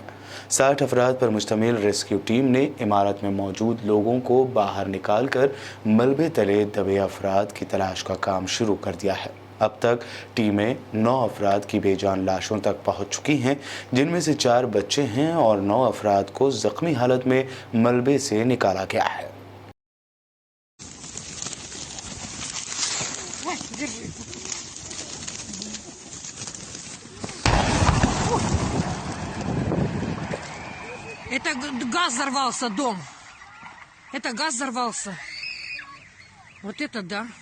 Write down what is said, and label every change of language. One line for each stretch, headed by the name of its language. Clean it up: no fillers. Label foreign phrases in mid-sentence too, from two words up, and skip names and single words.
Urdu: 60 افراد پر مشتمل
English: rescue team
Urdu: نے عمارت میں موجود لوگوں کو باہر نکال کر ملبے تلے دبے افراد کی تلاش کا کام شروع کر دیا ہے. اب تک ٹیمیں 9 افراد کی بے جان لاشوں تک پہنچ چکی ہیں، جن میں سے 4 بچے ہیں اور 9 افراد کو زخمی حالت میں ملبے سے نکالا گیا ہے.
Russian: Это газ взорвался, дом. Это газ взорвался. Вот это да.